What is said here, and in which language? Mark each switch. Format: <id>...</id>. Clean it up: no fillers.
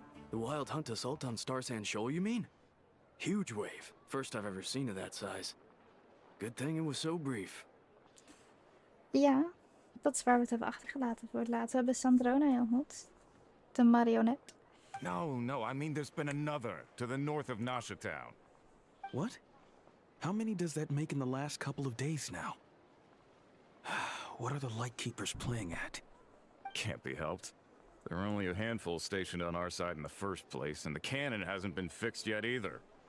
<en>The wild hunt assault on Star Sand Shoal, you mean? Huge wave. First I've ever seen of that size. Good thing it was so brief.</en> <nl>Ja, dat is waar we het hebben achtergelaten voor het laatst. We hebben Sandrona ontmoet. De marionet.</nl> <en>No, I mean there's been another to the north of Nasha Town. What? How many does that make in the last couple of days now? What are the Lightkeepers playing at? Can't be helped. There are only a handful stationed on our side in the first place, and the cannon hasn't been fixed yet either.</en>